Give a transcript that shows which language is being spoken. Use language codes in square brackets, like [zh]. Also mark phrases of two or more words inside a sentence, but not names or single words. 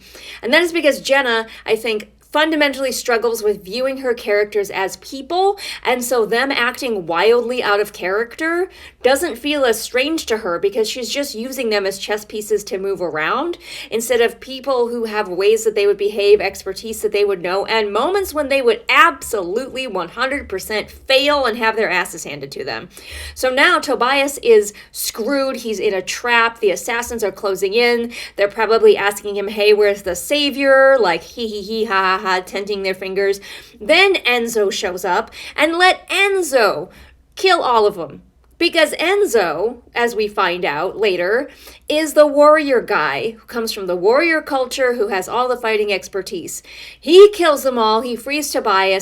[en] And that is because Jenna, I think, fundamentally struggles with viewing her characters as people, and so them acting wildly out of character doesn't feel as strange to her because she's just using them as chess pieces to move around instead of people who have ways that they would behave, expertise that they would know, and moments when they would absolutely 100% fail and have their asses handed to them. So now Tobias is screwed. He's in a trap. The assassins are closing in. They're probably asking him, hey, where's the savior? Like, hee, ha, tenting their fingers. Then Enzo shows up and let Enzo kill all of them. Because Enzo, as we find out later, is the warrior guy who comes from the warrior culture, who has all the fighting expertise. He kills them all. He frees Tobias.